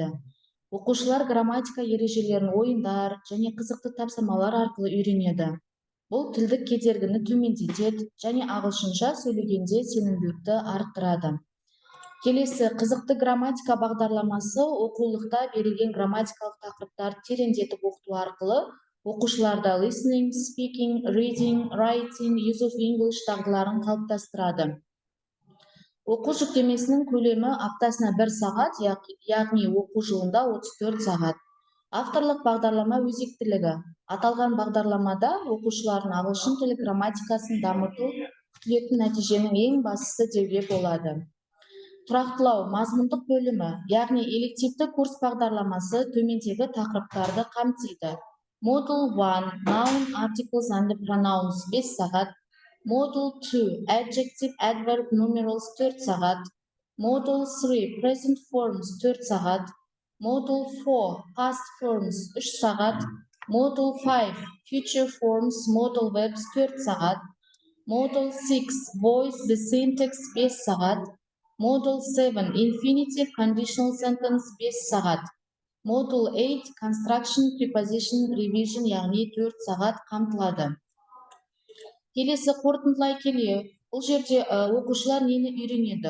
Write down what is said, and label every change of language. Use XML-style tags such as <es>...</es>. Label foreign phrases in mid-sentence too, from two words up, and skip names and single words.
<kk>Оқушылар грамматика ережелерін ойындар және қызықты тапсырмалар арқылы үйренеді. Бұл тілдік кедергіні төмендетеді және ағылшынша сөйлегенде сенімділікті арттырады. Келесі қызықты грамматика бағдарламасы оқулықта берілген грамматикалық тақырыптарды тереңдетіп оқыту арқылы оқушыларда</kk> <en>listening, speaking, reading, writing, use of English</en> <kk>дағдыларын қалыптастырады. Оқу жүктемесінің көлемі аптасына 1 сағат, яғни оқу жылында 34 сағат. Авторлық бағдарлама өзектілігі. Аталған бағдарламада оқушылардың ағылшын тілі грамматикасын дамыту күтілетін нәтиженің ең бастысы деуге болады. Тұрақтылау мазмұндық бөлімі, яғни элективті курс бағдарламасы төмендегі тақырыптарды қамтиды.</kk> <en>Module 1, Noun, Articles and Pronouns 5 сағат. Module 2, Adjective, Adverb, Numerals 4 сағат. Module 3, Present Forms 4 сағат. Module 4, Past Forms 3 сағат. Module 5, Future Forms, Modal Verbs 4 сағат. Module 6, Voice the Syntax 5 сағат. Module 7, Infinitive Conditional Sentence 5 сағат. Module 8, Construction Preposition Revision</en> <kk>яғни 4 сағат қамтылады. Келесі қорытындылай келе, бұл жерде оқушылар нені үйренеді?</kk>